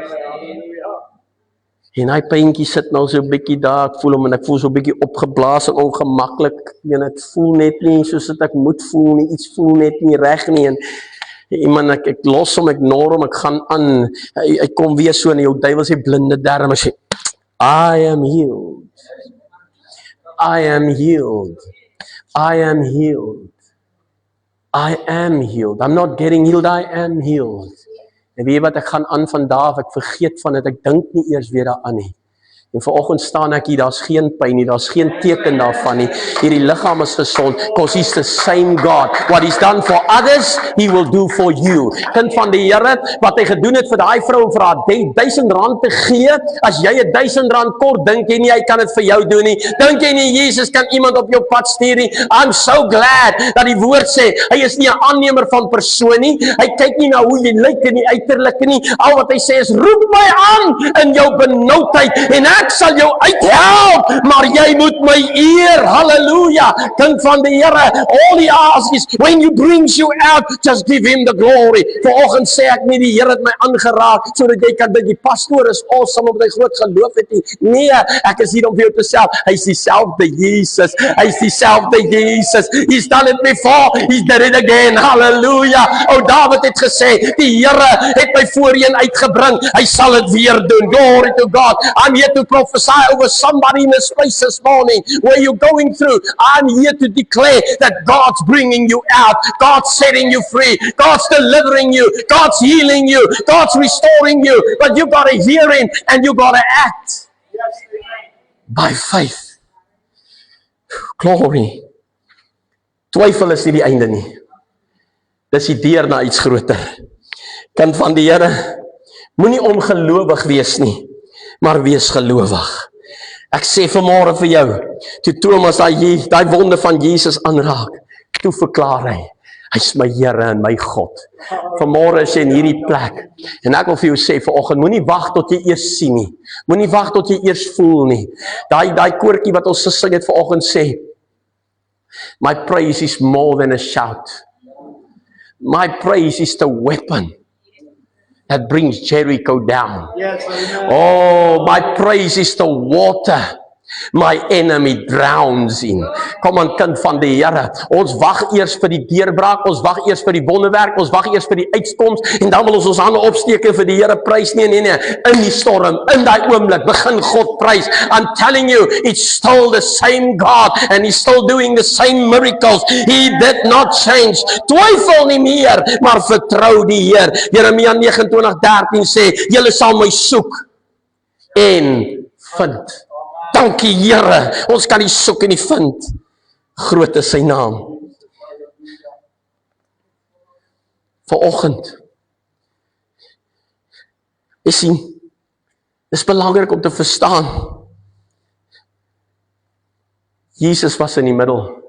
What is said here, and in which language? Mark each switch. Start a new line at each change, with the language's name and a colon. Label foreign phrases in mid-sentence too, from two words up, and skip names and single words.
Afrikaans: En hy pynkie sit nou so 'n bietjie daar, ek voel hom en ek voel so 'n bietjie opgeblaas en ongemaklik, en ek voel net nie soos dit ek moet voel nie, iets voel net nie reg nie, en iemand, ek los hom, ek ignore hom, ek gaan aan, hy kom weer so, en jou duiwel sê blinde darm, en sê,
English: I am healed. I am healed. I am healed. I am healed. I'm not getting healed, I am healed.
Afrikaans: En weet jy wat, ek gaan aan van daar af, ek vergeet van dit, ek dink nie eers weer daaraan nie. En vanoggend staan ek hier, daar's geen pyn nie, daar's geen teken daarvan nie. Hierdie liggaam is gesond,
English: because he's the same God. What he's done for others, he will do for you.
Afrikaans: Kind van die Here, wat hy gedoen het vir daai vrou om vir haar R1000 te gee, as jy R1000 kort, dink jy nie hy kan dit vir jou doen nie. Dink jy nie Jesus kan iemand op jou pad stuur nie.
English: I'm so glad
Afrikaans: dat die woord sê, hy is nie 'n aannemer van persoon nie. Hy kyk nie na hoe jy lyk in die uiterlike nie. Al wat hy sê is, roep my aan in jou benoudheid en ek sal jou uithelp, maar jy moet my eer. Halleluja. Kind van die Here,
English: all he asks is, when he brings you out, just give him the glory.
Afrikaans: Vanoggend sê ek nie die Here het my aangeraak, sodat jy kan dink die pastoor is awesome omdat hy groot geloof het nie. Nee, ek is hier om vir jou te sê, hy is dieselfde Jesus. Hy is dieselfde Jesus.
English: He's done it before, he's done it again.
Afrikaans: Halleluja. O David het gesê, die Here het my voorheen uitgebring, hy sal dit weer doen.
English: Glory to God. I'm here to prophesy over somebody in this place this morning where you're going through. I'm here to declare that God's bringing you out. God's setting you free. God's delivering you. God's healing you. God's restoring you. But you got to hear him and you got to act by faith. Glory.
Afrikaans: Twyfel is nie die einde nie. Dis die deur na iets groter. Kind van die Here, moenie ongelowig wees nie, maar wees gelowig. Ek sê vanmôre vir jou, toe Thomas daai wonde van Jesus aanraak, toe verklaar hy, hy's my Here en my God. Vanmôre is jy in hierdie plek, en ek wil vir jou sê vanoggend, moenie wag tot jy eers sien nie, moenie wag tot jy eers voel nie. Daai koortjie wat ons gesing het vanoggend sê,
English: my praise is more than a shout. My praise is the weapon that brings Jericho down. Yes, oh, my praise is the water My enemy drowns in.
Afrikaans: Kom aan, kind van die Here. Ons wag eers vir die deurbraak, ons wag eers vir die wonderwerk, ons wag eers vir die uitkoms en dan wil ons hande opsteek en vir die Here prys. Nee. In die storm, in daai oomblik begin God prys.
English: I'm telling you, it's still the same God and he's still doing the same miracles. He did not change.
Afrikaans: Twyfel nie meer, maar vertrou die Heer. Jeremia 29:13 sê, julle sal my soek en vind. Dankie Here, ons kan die soek en die vind. Groot is sy naam. Vanoggend, jy sien, dis belangrik om te verstaan, Jesus was in die middel.